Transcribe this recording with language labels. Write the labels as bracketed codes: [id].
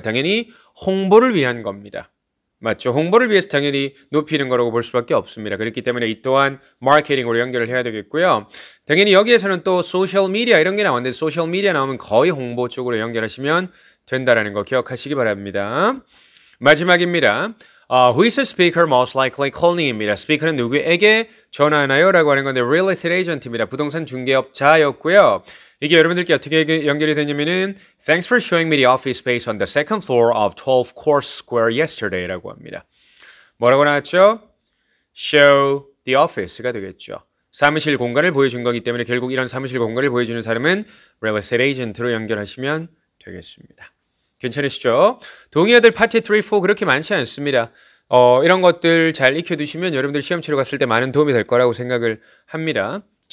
[ko] 당연히 홍보를 위한 겁니다. 맞죠? 홍보를 위해서 당연히 높이는 거라고 볼 수밖에 없습니다. 그렇기 때문에 이 또한 마케팅으로 연결을 해야 되겠고요. 당연히 여기에서는 또 소셜 미디어 이런 게 나왔는데 소셜 미디어 나오면 거의 홍보 쪽으로 연결하시면 된다는 거 기억하시기 바랍니다. 마지막입니다. [en] Who is the speaker most likely calling입니다. [ko] 스피커는 누구에게 전화하나요? 라고 하는 건데 real estate agent입니다. 부동산 중개업자였고요. 이게 여러분들께 어떻게 연결이 되냐면은 [en] Thanks for showing me the office space on the second floor of 12 Court Square yesterday 라고 합니다. [ko] 뭐라고 나왔죠? [en] Show the office가 되겠죠. [ko] 사무실 공간을 보여준 거기 때문에 결국 이런 사무실 공간을 보여주는 사람은 real estate agent로 연결하시면 되겠습니다. 괜찮으시죠? 동의어들 파트 3, 4 그렇게 많지 않습니다. 이런 것들 잘 익혀두시면 여러분들 시험 치러 갔을 때 많은 도움이 될 거라고 생각을 합니다.